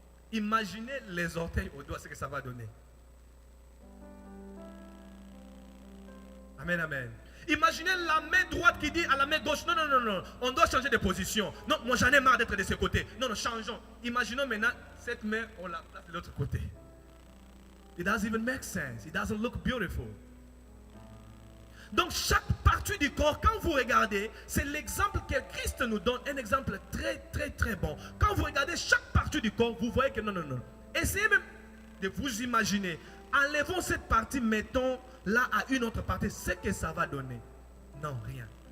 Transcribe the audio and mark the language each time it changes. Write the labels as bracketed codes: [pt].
[fr] Imaginez les orteils au doigt, ce que ça va donner. Amen, amen. Imaginez la main droite qui dit à la main gauche, non, non, non, non, on doit changer de position. Non, moi j'en ai marre d'être de ce côté. Non, non, changeons. Imaginons maintenant cette main, on la place de l'autre côté. [en] It doesn't even make sense. It doesn't look beautiful. [fr] Donc chaque partie du corps, quand vous regardez, c'est l'exemple que Christ nous donne, un exemple très très très bon. Quand vous regardez chaque partie du corps, vous voyez que non, non, non. Essayez même de vous imaginer. Enlevons cette partie, mettons là à une autre partie, ce que ça va donner. Non, rien.